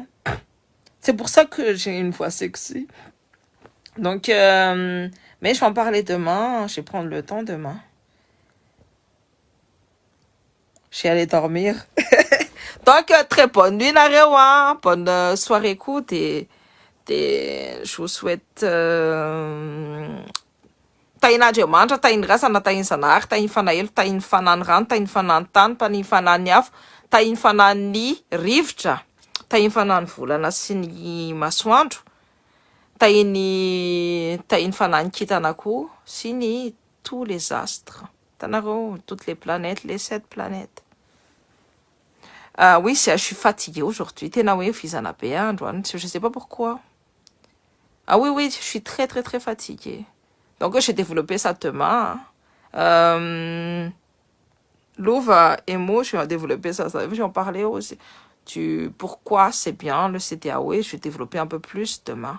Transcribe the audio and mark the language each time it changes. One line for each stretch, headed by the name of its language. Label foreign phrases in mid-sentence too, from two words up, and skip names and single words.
French: C'est pour ça que j'ai une voix sexy. Donc, mais je vais en parler demain. Je vais prendre le temps demain. Je vais aller dormir. Donc, très bonne nuit, Narewa. Bonne soirée, écoute. Et je vous souhaite
Malagasy: tain'Andriamanitra, tain'ny rasana, tain'ny zanahary, tain'ny fanahelo, tain'ny fanany rano, tain'ny fanany tany, tain'ny fanany afo, tain'ny fanany rivotra, tain'ny fanany volana sy ny masoandro, tain'ny fanany kintana koa, sy ny
French: tous les astres. Tanareo, toutes les planètes, les 7 planètes. Oui, je suis fatiguée aujourd'hui.
Malagasy: Tena hoe fizana be androany,
French: je sais pas pourquoi. Ah oui, je suis très très très fatiguée. Donc j'ai développé ça demain. Louva et moi, je vais développer ça. Je vais en parler aussi. Pourquoi c'est bien le CTAO, je vais développer un peu plus demain.